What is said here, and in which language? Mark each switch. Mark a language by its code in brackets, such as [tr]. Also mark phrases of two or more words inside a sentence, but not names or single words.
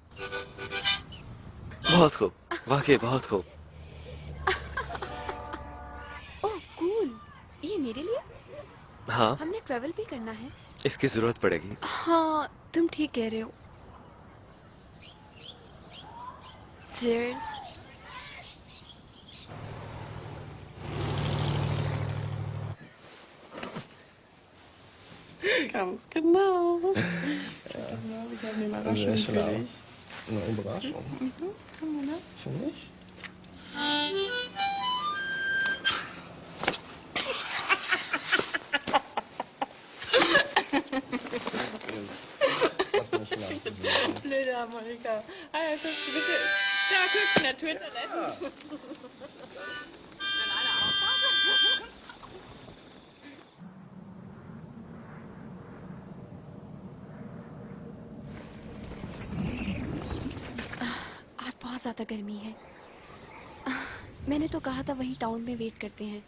[hi] बहुत खूब, वाकई बहुत खूब। [en] oh cool, [hi] ये मेरे लिए? हाँ, हमने ट्रैवल भी करना है। इसकी जरूरत पड़ेगी। हाँ, तुम ठीक कह रहे हो। Cheers. [de] Ganz genau. Genau, ich habe eine Überraschung für dich. Eine Überraschung? Genau. Für mich? Blöde Harmonika. Ah ja, guck, bitte. Ja, guck, in der Twitter-Toilette. [hi] आज बहुत ज्यादा गर्मी है। मैंने तो कहा था वहीं टाउन में वेट करते हैं।